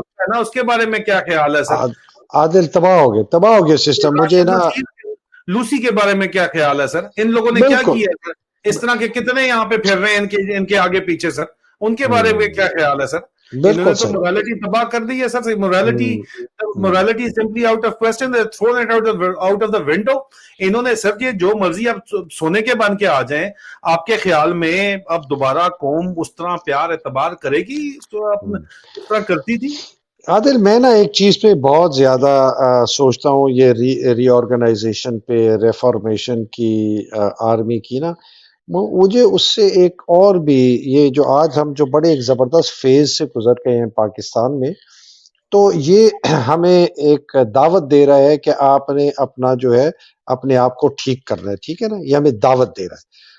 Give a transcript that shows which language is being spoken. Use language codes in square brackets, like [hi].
[ur] نا اس کے بارے میں کیا خیال ہے سر. عادل تباہ ہو گیا سسٹم. مجھے نا لوسی کے بارے میں کیا خیال ہے سر, ان لوگوں نے کیا کیا ہے سر, اس طرح کے کتنے یہاں پہ پھر رہے ہیں ان کے آگے پیچھے سر, ان کے بارے میں کیا خیال ہے سر. انہوں نے تو morality تباہ کر دی ہے سر. [en] morality is simply out of question. They're thrown it out of the window. [ur] انہوں نے سر یہ جو مرضی آپ سونے کے بن کے آ جائیں, آپ کے خیال میں اب دوبارہ قوم اس طرح پیار اعتبار کرے گی تو اس طرح کرتی تھی. عادل میں نا ایک چیز پہ بہت زیادہ سوچتا ہوں, یہ ری آرگنائزیشن پہ, ریفارمیشن کی, آرمی کی نا, مجھے اس سے ایک اور بھی, یہ جو آج ہم جو بڑے ایک زبردست فیز سے گزر گئے ہیں پاکستان میں, تو یہ ہمیں ایک دعوت دے رہا ہے کہ آپ نے اپنا جو ہے اپنے آپ کو ٹھیک کرنا ہے, ٹھیک ہے نا, یہ ہمیں دعوت دے رہا ہے.